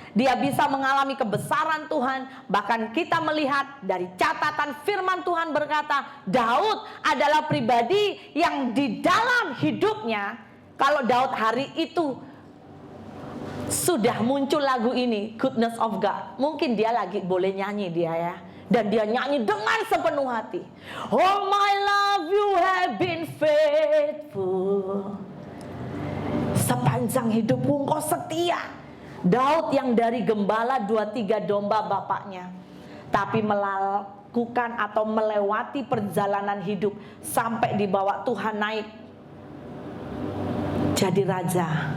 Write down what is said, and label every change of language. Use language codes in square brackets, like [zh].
[id] Dia bisa mengalami kebesaran Tuhan. Bahkan kita melihat dari catatan firman Tuhan berkata, Daud adalah pribadi yang di dalam hidupnya, kalau Daud hari itu sudah muncul lagu ini, Goodness of God, mungkin dia lagi boleh nyanyi dia ya. Dan dia nyanyi dengan sepenuh hati. [en] Oh my love, you have been faithful. [id] Sepanjang hidupku engkau setia. Daud yang dari gembala 2-3 domba bapaknya, tapi melakukan atau melewati perjalanan hidup sampai dibawa Tuhan naik jadi raja.